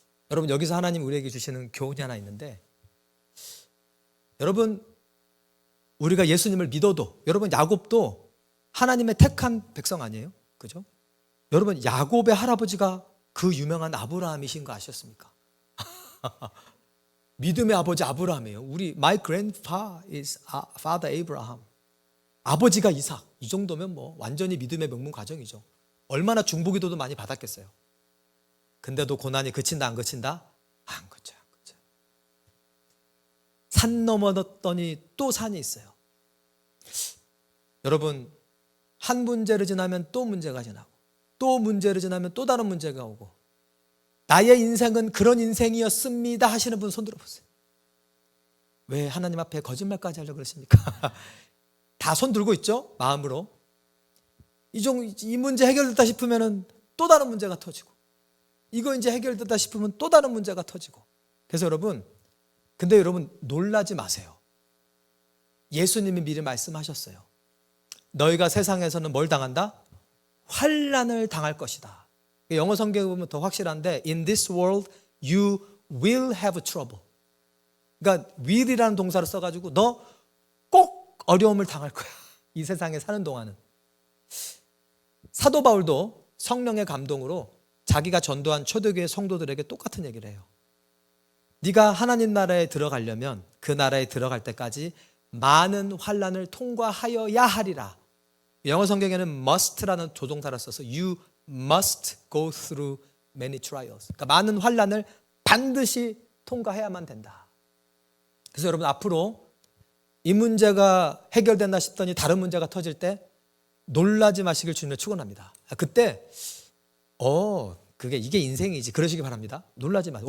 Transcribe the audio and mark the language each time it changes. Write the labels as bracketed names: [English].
[Korean] 여러분, 여기서 하나님 우리에게 주시는 교훈이 하나 있는데, 여러분, 우리가 예수님을 믿어도, 여러분, 야곱도 하나님의 택한 백성 아니에요? 그죠? 여러분, 야곱의 할아버지가 그 유명한 아브라함이신 거 아셨습니까? 믿음의 아버지 아브라함이에요. [English] My grandfather is Father Abraham. [Korean] 아버지가 이삭. 이 정도면 뭐 완전히 믿음의 명문 가정이죠. 얼마나 중보기도도 많이 받았겠어요. 근데도 고난이 그친다, 안 그친다? 안 그쳐. 산 넘어졌더니 또 산이 있어요. 여러분, 한 문제를 지나면 또 문제가 지나고, 또 문제를 지나면 또 다른 문제가 오고, 나의 인생은 그런 인생이었습니다 하시는 분 손 들어보세요. 왜 하나님 앞에 거짓말까지 하려고 그러십니까? 다 손 들고 있죠? 마음으로. 이 문제 해결됐다 싶으면 또 다른 문제가 터지고, 이거 이제 해결됐다 싶으면 또 다른 문제가 터지고. 그래서 근데 여러분 놀라지 마세요. 예수님이 미리 말씀하셨어요. 너희가 세상에서는 뭘 당한다? 환난을 당할 것이다. 영어 성경에 보면 더 확실한데 [English] In this world you will have trouble. [Korean] 그러니까 will이라는 동사를 써가지고 너 꼭 어려움을 당할 거야. 이 세상에 사는 동안은. 사도 바울도 성령의 감동으로 자기가 전도한 초대교회 성도들에게 똑같은 얘기를 해요. 네가 하나님 나라에 들어가려면 그 나라에 들어갈 때까지 많은 환난을 통과하여야 하리라. 영어 성경에는 must라는 조동사를 써서 [English] you must go through many trials. [Korean] 그러니까 많은 환난을 반드시 통과해야만 된다. 그래서 여러분 앞으로 이 문제가 해결된다 싶더니 다른 문제가 터질 때 놀라지 마시길 주님을 축원합니다. 그때 이게 인생이지 그러시기 바랍니다. 놀라지 마세요.